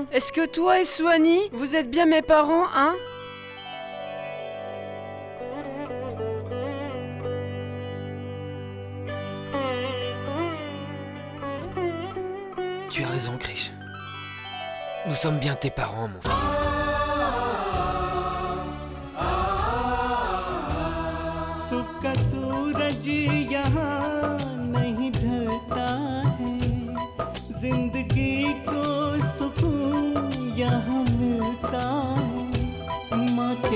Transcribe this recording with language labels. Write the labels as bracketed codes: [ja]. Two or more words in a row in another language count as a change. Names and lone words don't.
[fr] Est-ce que toi et Suhani, vous êtes bien mes parents, hein? Tu as raison, Krish. Nous sommes bien tes parents, mon fils. [hi] सुख का सूरज यहाँ नहीं ढलता है जिंदगी को सुकून यहाँ मिलता है माँ के